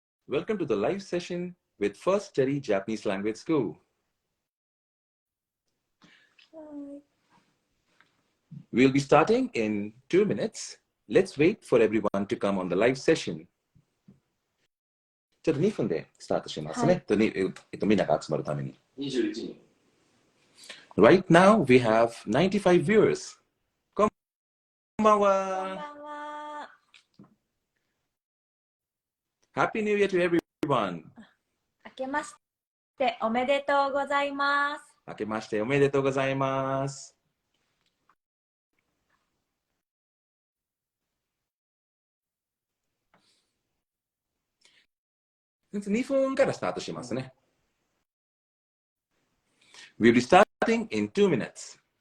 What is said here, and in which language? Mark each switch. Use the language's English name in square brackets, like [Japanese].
[English] Welcome to the live session with First Study Japanese Language School. We'll be starting in 2 minutes. Let's wait for everyone to come on the live session. [Japanese] ちょっと2分でスタートしますね。みんなが集まるために。 21人。 [English] Right now, we have 95 viewers. [Japanese] こんばんは。こんばんは。 [English] Happy New Year to everyone. [Japanese] 明けましておめでとうございます。明けましておめでとうございます。 2分からスタートしますね。 [English] We'll be starting in 2 minutes.